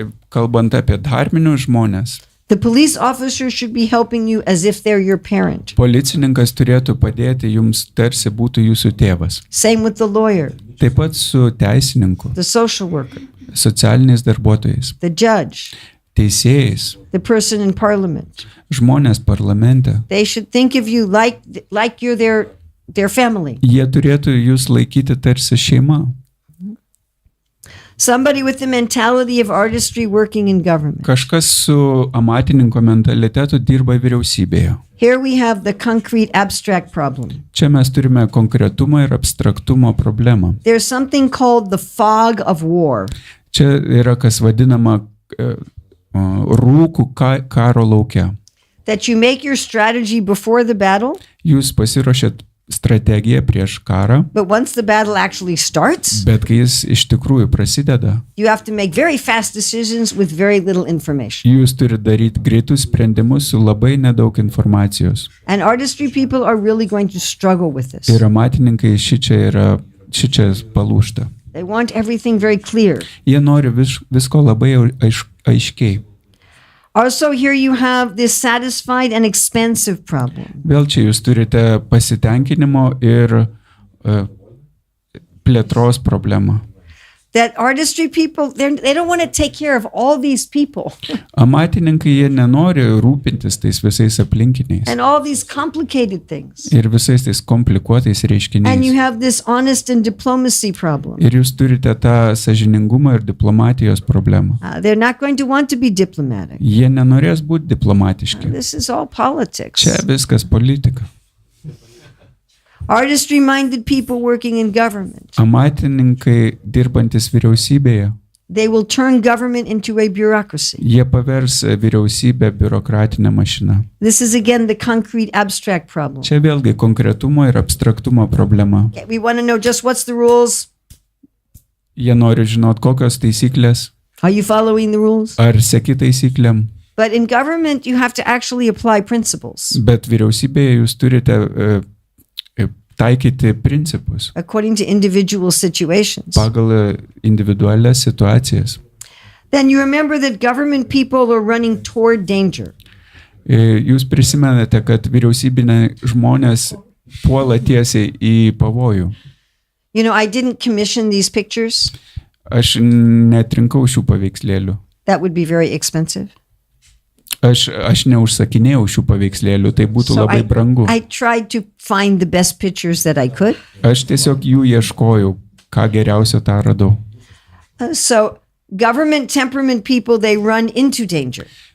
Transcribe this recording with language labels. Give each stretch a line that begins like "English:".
Lithuanian: Kalbant apie dharminius žmonės,
English: the police officer should be helping you as if they're your parent.
Lithuanian: policininkas turėtų padėti jums tarsi būtų jūsų tėvas.
English: Same with the lawyer,
Lithuanian: Taip pat su teisininku,
English: the social worker,
Lithuanian: socialiniais darbuotojais,
English: the judge,
Lithuanian: teisėjais,
English: the person in parliament.
Lithuanian: žmonės parlamente.
English: They should think of you like you're their family.
Lithuanian: Jie turėtų jūs laikyti tarsi šeima.
English: Somebody with the mentality of artistry working in government.
Lithuanian: Kažkas su amatininko mentalitetu dirba vyriausybėje.
English: Here we have the concrete abstract problem.
Lithuanian: Čia mes turime konkretumo ir abstraktumo problemą.
English: There's something called the fog of war.
Lithuanian: Čia yra kas vadinama rūkų karo lauke.
English: That you make your strategy before the battle,
Lithuanian: Jūs pasiruošėt strategiją prieš karą,
English: but once the battle actually starts,
Lithuanian: bet kai jis iš tikrųjų prasideda,
English: you have to make very fast decisions with very little information.
Lithuanian: jūs turite daryti greitus sprendimus su labai nedaug informacijos.
English: And artistry people are really going to struggle with this.
Lithuanian: Ir amatininkai šičia palūžta.
English: They want everything very clear.
Lithuanian: Jie nori visko labai aiškiai.
English: Also, here you have this satisfied and expansive problem.
Lithuanian: Vėl čia jūs turite pasitenkinimo ir plėtros problemą.
English: That artistry people, they don't want to take care of all these people
Lithuanian: Amatininkai jie nenori rūpintis tais visais aplinkiniais
English: and all these complicated things.
Lithuanian: ir visais tais komplikuotais
English: And you
Lithuanian: reiškiniais.
English: have this honest and diplomacy problem.
Lithuanian: Ir jūs turite tą sąžiningumo ir diplomatijos problemą.
English: They're not going to want to be diplomatic.
Lithuanian: Jie nenorės būti diplomatiški.
English: This is all politics.
Lithuanian: Čia viskas politika.
English: Artistry-minded people working in government,
Lithuanian: Amatininkai dirbantis vyriausybėje,
English: they will turn government into a bureaucracy.
Lithuanian: jie pavers vyriausybę biurokratinę mašiną.
English: This is again the concrete abstract problem.
Lithuanian: Čia vėlgi konkretumo ir abstraktumo problema.
English: We want to know just what's the rules.
Lithuanian: Jie nori žinot, kokios taisyklės,
English: Are you following the rules?
Lithuanian: ar seki taisyklėm.
English: But in government, you have to actually apply principles
Lithuanian: Bet vyriausybėje jūs turite taikyti principus
English: according to individual situations.
Lithuanian: pagal individualias situacijas.
English: Then you remember that government people are running toward danger.
Lithuanian: Jūs prisimenate, kad vyriausybiniai žmonės puola tiesiai į pavojų.
English: You know, I didn't commission these pictures.
Lithuanian: Aš netrinkau šių paveikslėlių.
English: That would be very expensive.
Lithuanian: Aš neužsakinėjau šių paveikslėlių, tai būtų
English: So
Lithuanian: labai brangu.
English: I tried to find the best pictures that I could.
Lithuanian: Aš tiesiog jų ieškojau, ką geriausio tą radau.
English: So government temperament people, they run into danger.